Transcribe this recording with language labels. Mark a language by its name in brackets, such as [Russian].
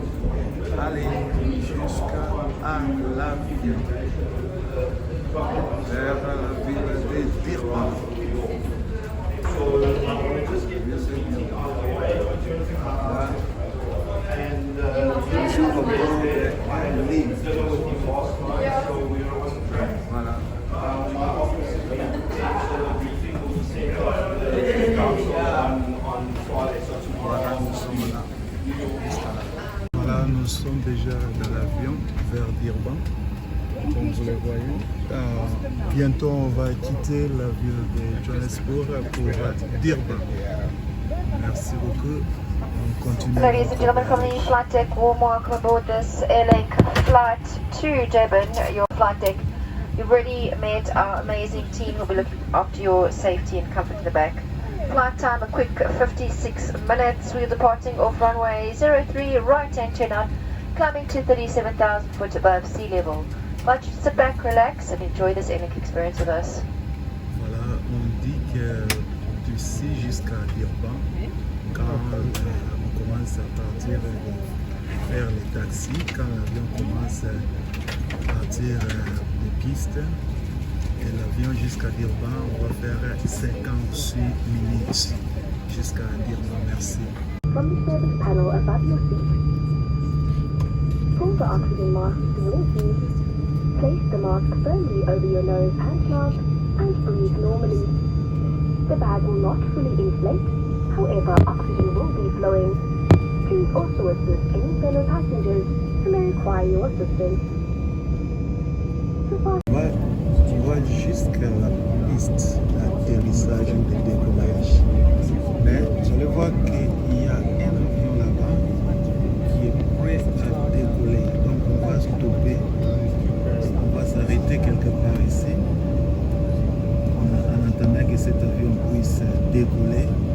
[French] Voilà. Voilà, nous sommes là. Voilà, nous sommes déjà dans l'avion vers Durban, comme vous le voyez. Bientôt, on va quitter la ville de Johannesburg pour Durban. Merci beaucoup. On continue. [English] Ladies and gentlemen, from the flight deck, warm welcome aboard this Airlink flight to Durban, your flight deck. You've already met our amazing team who will be looking after your safety and comfort in the back. Flight time, a quick 56 minutes. We're departing off runway 03, right hand turn out, climbing to 37,000 foot above sea level. I'd like you to sit back, relax, and enjoy this Airlink experience with us. [French] Voilà, on dit que d'ici jusqu'à Durban, quand on commence à partir vers les taxis, quand l'avion commence à partir des pistes, et l'avion jusqu'à Durban, on va faire 56 minutes jusqu'à Durban. Merci. [English] From the service panel above your seat, pull the oxygen mask towards you, place the mask firmly over your nose and mouth, and breathe normally. The bag will not fully inflate, however oxygen will be flowing. Please also assist any fellow passengers who may require your assistance. [French] On va jusqu'à la piste d'atterrissage et de décollage. Mais vous allez voir qu'il y a un avion là-bas qui est prêt à décoller. Donc on va stopper, on va s'arrêter quelque part ici en attendant que cet avion puisse décoller.